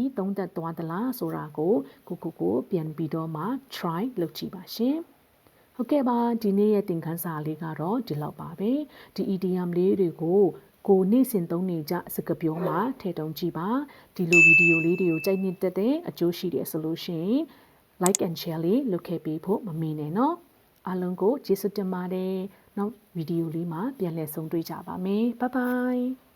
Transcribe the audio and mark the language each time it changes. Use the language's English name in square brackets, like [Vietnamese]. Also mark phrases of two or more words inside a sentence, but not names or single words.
[Burmese] သုံးသပ်သွားသလားဆိုတာကိုကိုပြန်ပြီးတော့မှ try လုပ်ကြည့်ပါရှင်ဟုတ်ကဲ့ပါဒီနေ့ရဲ့သင်ခန်းစာလေးကတော့ဒီလောက်ပါပဲဒီ idiom လေးတွေကိုနေ့စဉ်သုံးနေကြစကားပြောမှာထည့်သွင်းကြည့်ပါဒီလိုဗီဒီယိုလေးတွေကိုကြိုက်နေတဲ့အကျိုးရှိတယ်ဆိုလို့ရှိရင် [English] like and share [Burmese] လေးလုပ်ခဲ့ပေးဖို့မမေ့နဲ့နော်အားလုံးကိုကျေးဇူးတင်ပါတယ်နောက်ဗီဒီယိုလေးမှာပြန်လည်ဆုံတွေ့ကြပါမယ် [English] bye bye